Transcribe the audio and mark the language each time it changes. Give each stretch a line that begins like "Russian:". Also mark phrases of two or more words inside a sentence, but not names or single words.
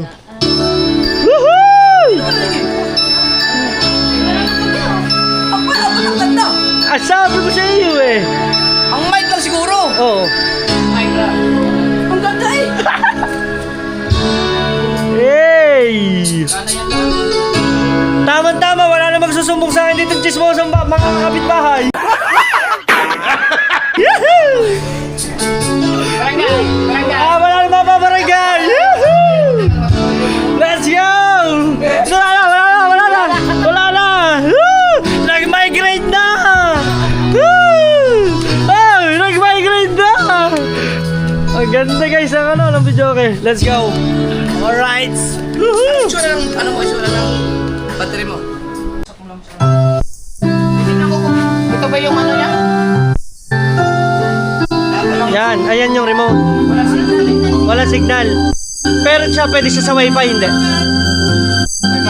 Filipino: Woohoo! Ah, sabi ko sa iyo eh. Ang mic lang siguro. Oo. Ang ganda eh. Hey! Tama-tama, wala na magsusumbong sa akin dito chismosang mga kapitbahay. Yahoo! Wala na mapabarangay! Yahoo!
English: Let's go!
Filipino: Wala na! Woo! Nag-migrate na! Woo! Oh, nag-migrate na! Ang ganda guys ang ng video, okay.
English: Let's go! Alright! Woohoo!
Filipino: Issue na lang, ano mo, issue na lang battery mo. Ito ba yung ano niya? Yan, ayan yung remote. Wala signal. Pero siya, pwede siya sa wifi, hindi. Wi-Fi?